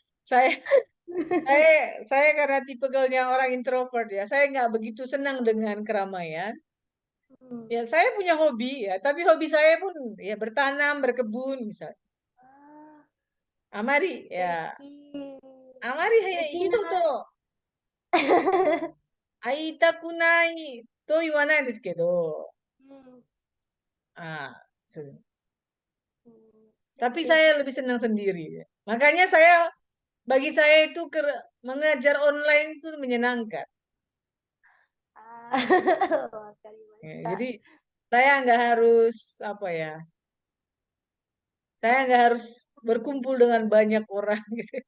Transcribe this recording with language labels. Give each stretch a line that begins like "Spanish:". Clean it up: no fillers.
Indonesian: Saya saya saya karena tipikalnya orang introvert ya. Saya nggak begitu senang dengan keramaian. Hmm. Ya, saya punya hobi ya, tapi hobi saya pun ya bertanam, berkebun misalnya. Ah,
Japanese: Amari ya.
Indonesian: oke.
Japanese: Amari
Indonesian: Berarti
Japanese: hito to 会いたくないと言わないですけど、 Hmm. ah, se- Hmm.
Indonesian: tapi Oke. saya lebih senang sendiri. Ya. Makanya bagi saya itu mengajar online itu menyenangkan. Ah, Ya,
Japanese: wakarimashita.
Indonesian: jadi saya nggak harus apa ya, saya nggak harus berkumpul dengan banyak orang gitu.